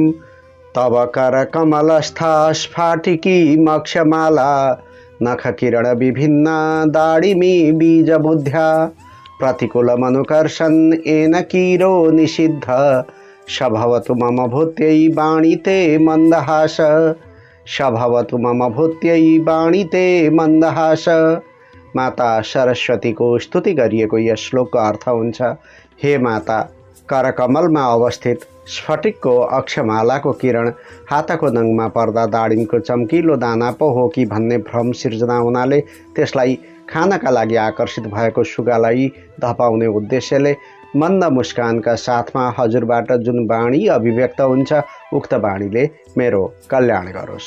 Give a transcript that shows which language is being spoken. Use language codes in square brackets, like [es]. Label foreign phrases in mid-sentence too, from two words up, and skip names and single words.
[sa] तव करकमलस्था स्फाटिकी मक्षमाला नखकिरणविभिन्ना दाडिमी बीजबुद्ध्या प्रतिकूलमनुकर्षन् येन कीरो निषिद्ध सभवतु मम भूत्यै वाणीते मन्दहास। सभवतु मम भूत्यै वाणीते मन्दहास। [ne] माता सरस्वतीको स्तुति गरिएको यस श्लोकको अर्थ हुन्छ, हे माता, करकमलमा अवस्थित स्फटिकको अक्षमालाको किरण हातको नङमा पर्दा दाडिमको चम्किलो दाना पो हो कि भन्ने भ्रम सिर्जना हुनाले त्यसलाई खानका लागि आकर्षित भएको सुगालाई धपाउने उद्देश्यले मन्द मुस्कानका साथमा हजुरबाट जुन वाणी अभिव्यक्त हुन्छ, उक्त वाणीले मेरो कल्याण गरोस्।